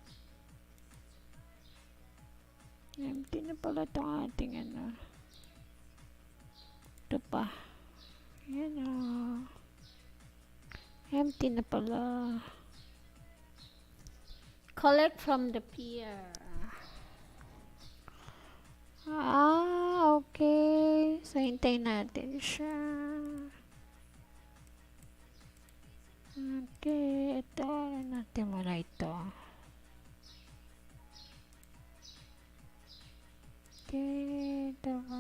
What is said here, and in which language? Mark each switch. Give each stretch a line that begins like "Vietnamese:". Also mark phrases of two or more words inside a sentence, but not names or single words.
Filipino: Empty na pala itong ating Ito pa. Ayan o. Empty na pala.
English: Collect from the pier.
Filipino: Okay. So, hintayin natin siya. Okay. Ito. Natin muna ito. Okay. Ito.